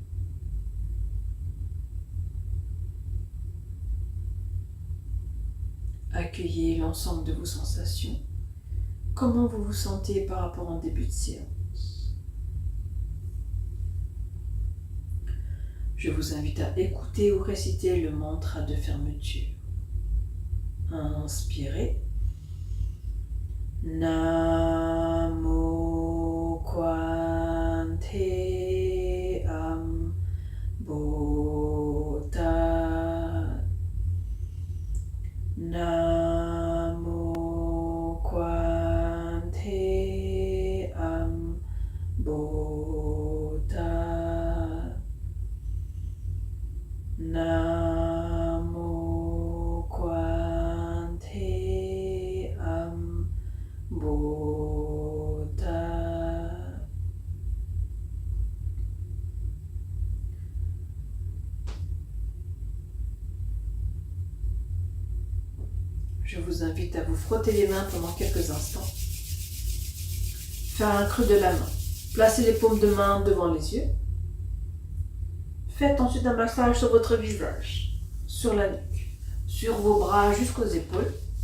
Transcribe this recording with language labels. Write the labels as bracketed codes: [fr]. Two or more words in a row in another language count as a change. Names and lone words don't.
[fr] Accueillez l'ensemble de vos sensations. Comment vous vous sentez par rapport en début de séance? Je vous invite à écouter ou réciter le mantra de fermeture. Inspirez. Namo Kwante Bodha. Namo Kwante Bodha. Namo Kwante Bodha. Je vous invite à vous frotter les mains pendant quelques instants. Faire un creux de la main. Placez les paumes de main devant les yeux. Faites ensuite un massage sur votre visage, sur la nuque, sur vos bras jusqu'aux épaules.